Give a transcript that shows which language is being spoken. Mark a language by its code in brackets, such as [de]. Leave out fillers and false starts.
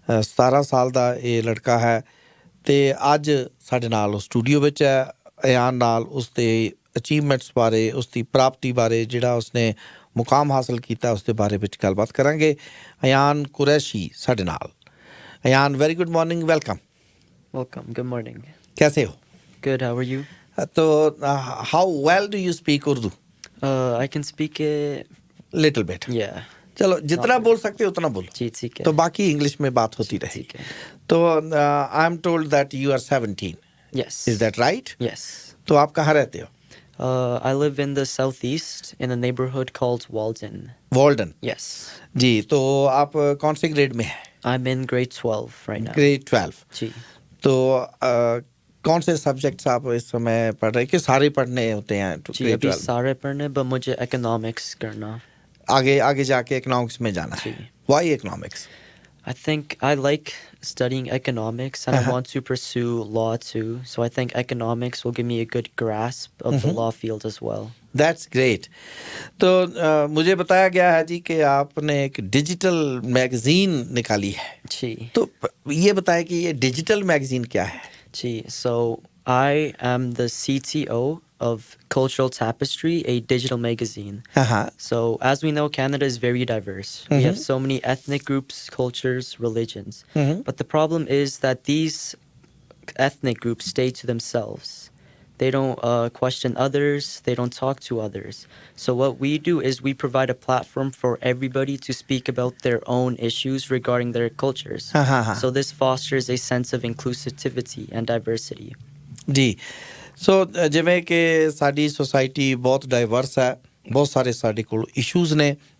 [pa] 17 ਸਾਲ ਦਾ ਇਹ ਲੜਕਾ ਹੈ ਤੇ ਅੱਜ ਸਾਡੇ ਨਾਲ ਉਹ ਸਟੂਡੀਓ ਵਿੱਚ ਹੈ। ਅਯਾਨ ਨਾਲ ਉਸਦੇ ਅਚੀਵਮੈਂਟਸ ਬਾਰੇ, ਉਸਦੀ ਪ੍ਰਾਪਤੀ ਬਾਰੇ, ਜਿਹੜਾ ਉਸਨੇ ਮੁਕਾਮ ਹਾਸਲ ਕੀਤਾ ਉਸ ਦੇ ਬਾਰੇ ਵਿੱਚ ਗੱਲਬਾਤ ਕਰਾਂਗੇ। ਅਯਾਨ ਕੁਰੈਸ਼ੀ ਸਾਡੇ ਨਾਲ। [en] Ayan, very good morning, welcome. Good morning. [hi] कैसे हो? [en] Good, how are you? [hi] तो [en] How well do you speak Urdu? I can speak it. Little bit. Yeah. [hi] चलो, जितना बोल सकते हो उतना बोलो, जी ठीक है। तो बाकी इंग्लिश में बात होती रहेगी। ठीक है। तो [en] I am told that you are 17। Yes. Is that right? Yes. [hi] तो आप कहाँ रहते हो? [en] I live in the southeast in a neighborhood called Walden. Walden. Yes. [hi] जी, तो आप कौन से ग्रेड में हैं? [en] I'm in grade 12 right now. [hi] Grade 12। जी। तो कौन से सब्जेक्ट्स आप इस समय पढ़ रहे हैं कि सारे पढ़ने होते हैं? जी [en] grade [hi] अभी 12? सारे पढ़ने, [en] but [hi] मुझे economics करना। आगे जाके इकोनॉमिक्स में जाना है। जी। [en] Why economics? I think I like studying economics and I want to pursue law too. So I think economics will give me a good grasp of the law field as well. That's great. [hi] तो मुझे बताया गया है जी कि आपने एक digital magazine निकाली है। जी। तो ये बताएं कि ये डिजिटल मैगजीन क्या है? [en] जी, so I am the CTO of Cultural Tapestry, a digital magazine. So as we know, Canada is very diverse. We have so many ethnic groups, cultures, religions. But the problem is that these ethnic groups stay to themselves. They don't question others. They don't talk to others. So what we do is we provide a platform for everybody to speak about their own issues regarding their cultures. So this fosters a sense of inclusivity and diversity. [pa] ਜੀ, ਸੋ ਜਿਵੇਂ ਕਿ ਸਾਡੀ society ਬਹੁਤ diverse ਹੈ, ਬਹੁਤ ਸਾਰੇ ਸਾਡੇ ਕੋਲ ਇਸ਼ੂਜ਼ ਨੇ।